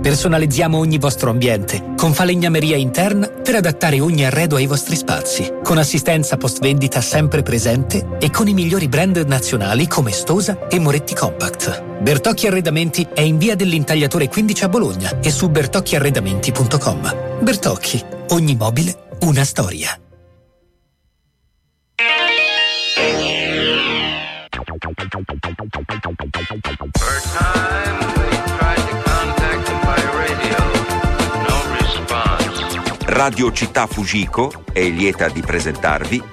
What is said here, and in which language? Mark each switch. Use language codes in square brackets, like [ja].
[it] Personalizziamo ogni vostro ambiente con falegnameria interna per adattare ogni arredo ai vostri spazi, con assistenza post vendita sempre presente e con i migliori brand nazionali come Stosa e Moretti Compact. Bertocchi Arredamenti è in via dell'Intagliatore 15 a Bologna e su bertocchiarredamenti.com. Bertocchi, ogni mobile, una storia. [en] Third time they tried to contact them by radio, no response. [it] Radio Città Fujiko è lieta di presentarvi